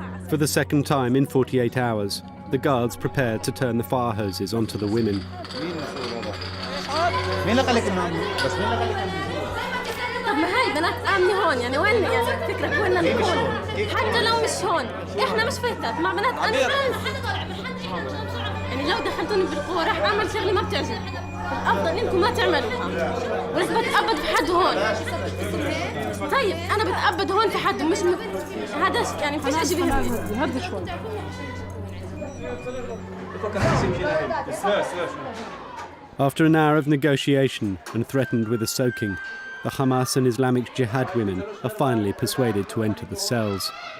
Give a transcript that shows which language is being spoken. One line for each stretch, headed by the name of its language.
English: For the second time in 48 hours, the guards prepare to turn the fire hoses onto the women.
Arabic: طب ما هاي البنات آمنة هون يعني وين يعني فكرك وين نكون حتى لو مش هون احنا مش فتات مع بنات انا يعني لو دخلتوني بالقوة راح اعمل شغلة ما بتعجبني الافضل انكم ما تعملوها وليش بتأبد في حد هون طيب انا بتأبد هون في حد مش هذا يعني فيش اشي بيهمني هدي شوي
English: After an hour of negotiation and threatened with a soaking, the Hamas and Islamic Jihad women are finally persuaded to enter the cells.